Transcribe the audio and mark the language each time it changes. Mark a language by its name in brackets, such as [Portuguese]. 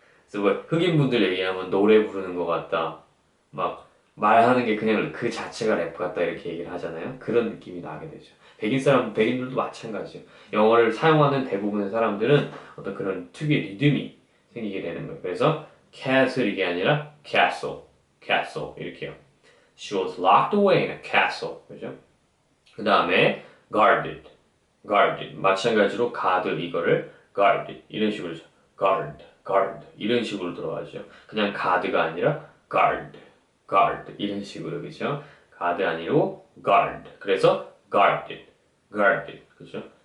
[Korean] 그래서 뭐 흑인분들 얘기하면 노래 부르는 것 같다 막 말하는 게 그냥 그 자체가 래프 같다 이렇게 얘기를 하잖아요. 그런 느낌이 나게 되죠. 백인들도 마찬가지예요. 영어를 사용하는 대부분의 사람들은 어떤 그런 특유의 리듬이 생기게 되는 거예요. 그래서 castle 이게 아니라 castle 이렇게요. [English] She was locked away in a castle. [Korean] 그죠? 그 다음에 guarded 마찬가지로 guard 이거를 guarded 이런 식으로 guard 이런 식으로 들어가죠. 그냥 guard가 아니라 guard 이런 식으로 그죠? guard 아니고 guard 그래서 guarded 그죠?